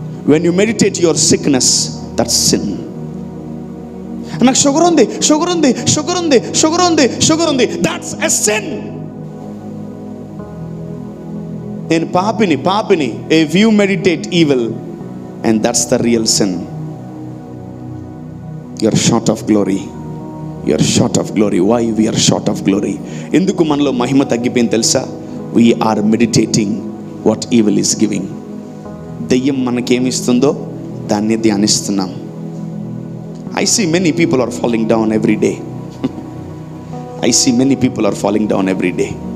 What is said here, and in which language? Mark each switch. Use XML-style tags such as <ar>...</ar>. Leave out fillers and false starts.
<en>When you meditate your sickness, that's sin.</en> <te>నాకు sugar ఉంది, sugar ఉంది, షుగర్ ఉంది, షుగర్ ఉంది, షుగర్ ఉంది,</te> <en>that's a sin.</en> <te>నేను పాపిని, పాపిని.</te> <en>If you meditate evil, and that's the real sin, you're short of glory. You are short of glory. Why we are short of glory?</en> <te>ఎందుకు మనలో మహిమ తగ్గిపోయింది తెలుసా?</te> <en>We are meditating what evil is giving.</en> <te>దెయ్యం మనకేమిస్తుందో దాన్ని ధ్యానిస్తున్నాం.</te> <en>I see many people are falling down every day. I see many people are falling down every day.</en>